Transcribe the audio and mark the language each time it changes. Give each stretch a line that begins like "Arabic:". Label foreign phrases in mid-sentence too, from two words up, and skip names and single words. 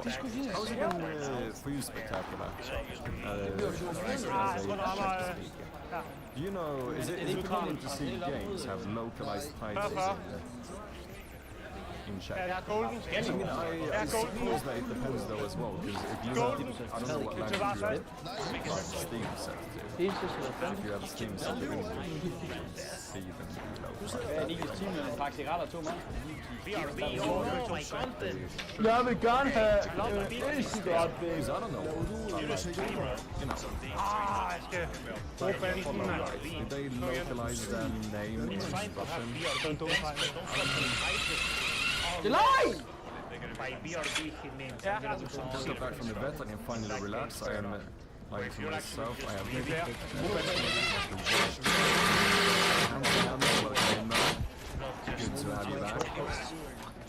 English: How's it been for you, Spectacular? Do you know, is it common to see games have localized prices in chat? I suppose that it depends though as well, because if you have, I don't know what language you're in, Steam set to. If you have Steam set to English, you can see them localized.
Danish: Jeg vil gerne have cigaret,
English: because I don't know.
Danish: Jeg skal bruge banden, mand.
English: Did they localize their name in Russian? Delay! By BRB, he means Yeah. I'm gonna do some Just got back from the vet, I can finally relax. I am like to myself. I have good to have you back.